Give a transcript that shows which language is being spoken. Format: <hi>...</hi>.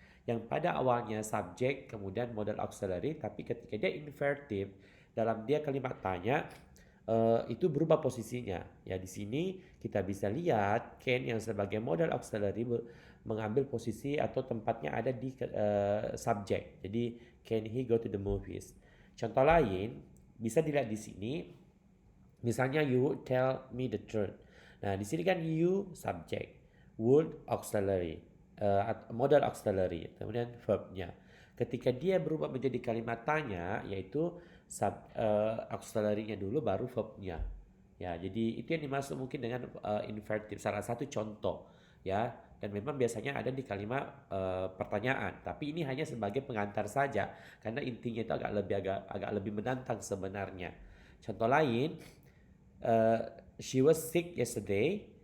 <id>Yang pada awalnya subjek kemudian modal auxiliary, tapi ketika dia inverted dalam dia kalimat tanya itu berubah posisinya. Ya, di sini kita bisa lihat can yang sebagai modal auxiliary mengambil posisi atau tempatnya ada di subjek.</id> <en>Jadi can he go to the movies?</en> <id>Contoh lain bisa dilihat di sini.</id> <en>Misalnya you would tell me the truth.</en> <id>Nah, di sini kan you subject, would auxiliary, modal auxiliary, kemudian verbnya. Ketika dia berubah menjadi kalimat tanya, yaitu auxiliary-nya dulu baru verbnya. Ya, jadi itu yang dimaksud mungkin dengan inverted. Salah satu contoh, ya. Dan memang biasanya ada di kalimat pertanyaan. Tapi ini hanya sebagai pengantar saja, karena intinya itu agak lebih menantang sebenarnya. Contoh lain,</id> <en>she was sick yesterday.</en>